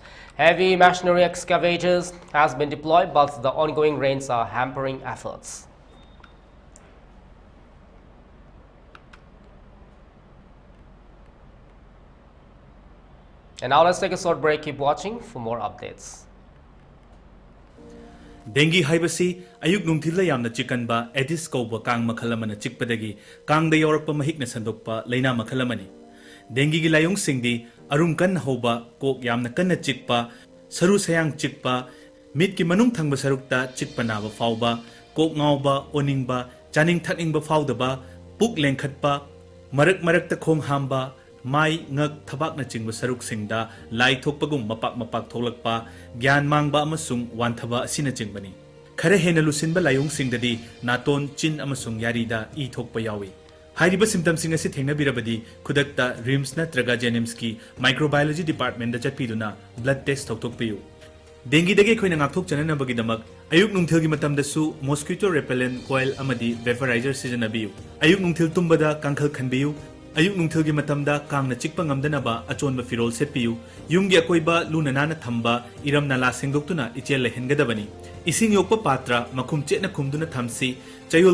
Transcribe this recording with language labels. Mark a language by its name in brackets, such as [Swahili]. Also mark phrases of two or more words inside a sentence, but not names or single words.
[English] Heavy machinery excavators has been deployed, but the ongoing rains are hampering efforts. And now let's take a short break. Keep watching for more updates. [Manipuri] Dengue haibasi ayuk nungthila yamna chikanba Aedes kauba kang makhalamana chikpadagi kang da yorakpa mahikna sandokpa laina makhalamani. Dengue gi layong singdi arum kan hoba kok yamna kanna chikpa saru sayang chikpa mit ki manung thangba sarukta chikpa naba fauba kok ngauba oningba chaning thakingba faudaba puk lengkhatpa marak ta khong hamba mai ngak thabak na chingba saruk singda lai thokpagum mapak tholakpa gyan mangba amasung wanthaba asina chingbani khare hena lusinba layong singdadi naton chin amasung yarida I thokpa yawi hairiba symptoms sing asi thengna birabadi khudakta rims na traga jenims ki [English] microbiology department [Manipuri] da chatpiduna [English] blood test [Manipuri] thokpiyu dengue dage khoina ngakthok chanana bagidamak ayuk nungthil gi matam dasu [English] mosquito repellent coil [Manipuri] amadi vaporizer sijanabiyu ayuk nungthil tumbada kangkhal khanbiyu ayuk nungthil gi matamda kangna chikpa ngamdanaba achonba firol setpiyu yumgi akoiba luna nana thamba iram nala sengdoktuna ichel lehengadabani ising yokpa patra makhum chetna khumduna thamsi chayol